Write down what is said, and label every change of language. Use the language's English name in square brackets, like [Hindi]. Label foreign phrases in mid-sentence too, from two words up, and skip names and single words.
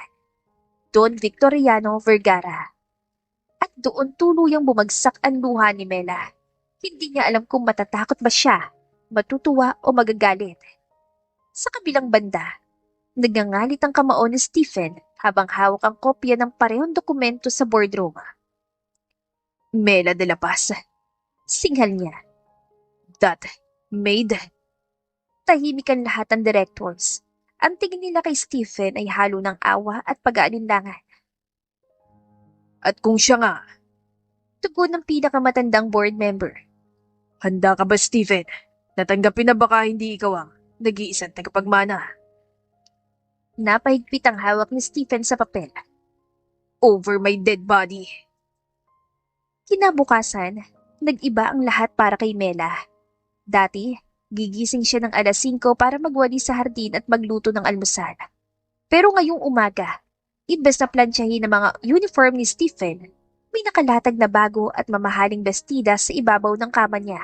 [Filipino] Don Victoriano Vergara. At doon tuluyang bumagsak ang luha ni Mela. Hindi niya alam kung matatakot ba siya, matutuwa o magagalit. Sa kabilang banda, nagngangalit ang kamao ni Stephen habang hawak ang kopya ng parehong dokumento sa boardroom. Mela de la Paz. Singhal niya. [English] That maid. [Filipino] Tahimik ang lahat ng directors. Ang tingin nila kay Stephen ay halo ng awa at pag-aalinlangan. At kung siya nga, Tugon ng pinakamatandang [English] board member. [Filipino] handa ka ba, Stephen? Natanggapin na baka hindi ikaw ang nag-iisang tagapagmana? Napahigpit ang hawak ni Stephen sa papel. [English] Over my dead body. [Filipino] Kinabukasan, nag-iba ang lahat para kay Mela. Dati, gigising siya ng alas 5 para magwali sa hardin at magluto ng almusal. Pero ngayong umaga, imbes na plantsahin ng mga uniform ni Stephen, may nakalatag na bago at mamahaling bestida sa ibabaw ng kama niya.